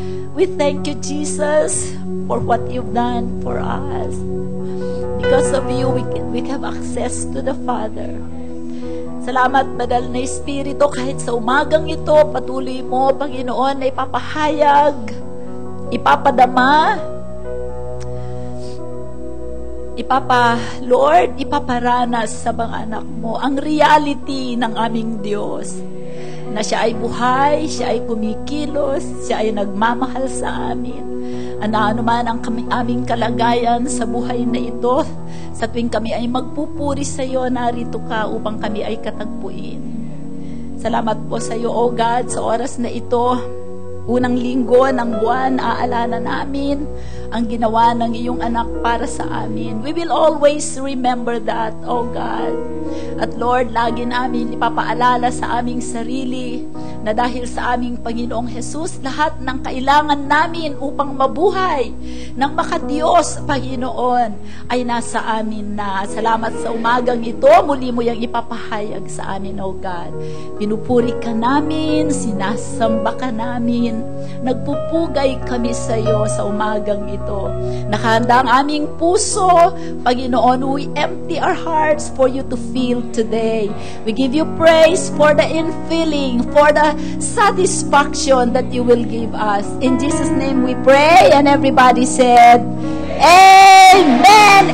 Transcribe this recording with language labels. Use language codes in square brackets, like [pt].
[en] We thank you, Jesus, for what you've done for us. Because of you, we have access to the Father. [tl] Salamat, Banal na Espiritu, kahit sa umagang ito, patuloy mo, Panginoon, na ipapahayag, ipapadama, Lord, ipaparanas sa mga anak mo ang reality ng aming Diyos, na siya ay buhay, siya ay kumikilos, siya ay nagmamahal sa amin. Ano man ang aming kalagayan sa buhay na ito, sa tuwing kami ay magpupuri sa iyo, narito ka upang kami ay katagpuin. Salamat po sa iyo, O God, sa oras na ito, unang linggo ng buwan, aalala namin ang ginawa ng iyong anak para sa amin. [en] We will always remember that, O God. [tl] At Lord, lagi namin ipapaalala sa aming sarili na dahil sa aming Panginoong Jesus, lahat ng kailangan namin upang mabuhay ng makadiyos, Panginoon, ay nasa amin na. Salamat sa umagang ito, muli mo yung ipapahayag sa amin, O God. Pinupuri ka namin, sinasamba ka namin, nagpupugay kami sa iyo sa umagang ito. Nakahanda ang aming puso, Panginoon, [en] we empty our hearts for you to feel today. We give you praise for the infilling, for the satisfaction that you will give us. In Jesus' name we pray, and everybody said, Amen!